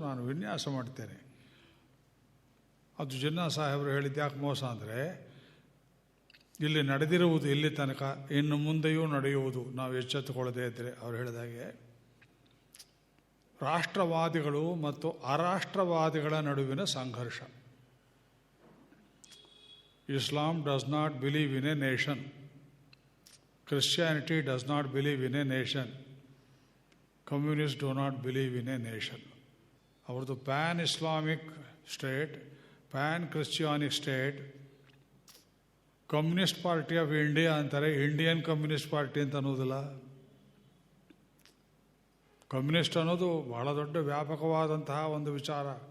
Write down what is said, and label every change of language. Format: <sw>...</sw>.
<kn>ನಾನು ವಿನ್ಯಾಸ ಮಾಡ್ತೇನೆ. ಅದು ಜಿನ್ನಾ ಸಾಹೇಬರು ಹೇಳಿದ್ದು ಯಾಕೆ ಮೋಸ ಅಂದರೆ, ಇಲ್ಲಿ ನಡೆದಿರುವುದು ಇಲ್ಲಿ ತನಕ, ಇನ್ನು ಮುಂದೆಯೂ ನಡೆಯುವುದು ನಾವು ಎಚ್ಚೆತ್ತುಕೊಳ್ಳದೇ ಇದ್ದರೆ. ಅವರು ಹೇಳಿದಾಗೆ ರಾಷ್ಟ್ರವಾದಿಗಳು ಮತ್ತು ಅರಾಷ್ಟ್ರವಾದಿಗಳ ನಡುವಿನ ಸಂಘರ್ಷ.</kn> <en>Islam does not believe in a nation. Christianity does not believe in a nation. Communists do not believe in a nation.</en> <kn>ಅವ್ರದ್ದು PAN Islamic state, PAN ಕ್ರಿಶ್ಚಿಯಾನಿಕ್ state. Communist party of India ಅಂತಾರೆ, ಇಂಡಿಯನ್ ಕಮ್ಯುನಿಸ್ಟ್ ಪಾರ್ಟಿ ಅಂತ ಅನ್ನೋದಿಲ್ಲ. Communist ಅನ್ನೋದು ಬಹಳ ದೊಡ್ಡ ವ್ಯಾಪಕವಾದಂತಹ ಒಂದು ವಿಚಾರ.</kn>